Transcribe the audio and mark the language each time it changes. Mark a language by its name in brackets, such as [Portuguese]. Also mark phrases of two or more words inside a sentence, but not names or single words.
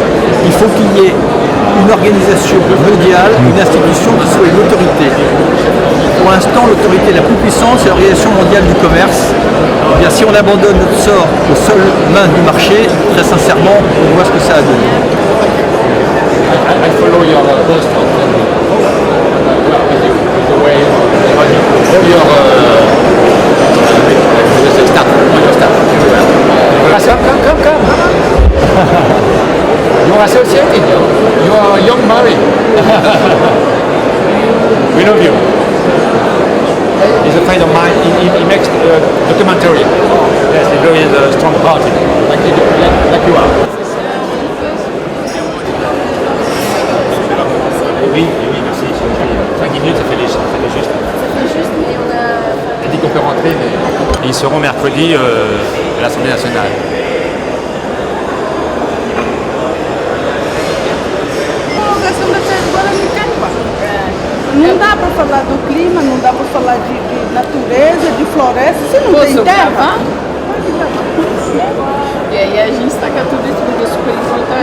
[French] Il faut qu'il y ait une organisation mondiale, une institution qui soit une autorité. Pour l'instant, l'autorité la plus puissante, c'est l'Organisation mondiale du commerce. Eh bien, si on abandonne notre sort aux seules mains du marché, très sincèrement, on voit ce que ça a donné. [English] I follow your post on the way your staff. Come. You are associated. You are young married. We love you. He's a friend of mine. He makes documentary. Yes, he's very strong party, like you are. [French] Oui, merci. 5 minutes, ça fait juste. Il dit qu'on peut rentrer, mais ils seront mercredi à l'Assemblée nationale. [Portuguese] Não dá para falar do clima, não dá para falar de natureza, de floresta, se não tem terra. E aí a gente taca tudo isso porque é super importante.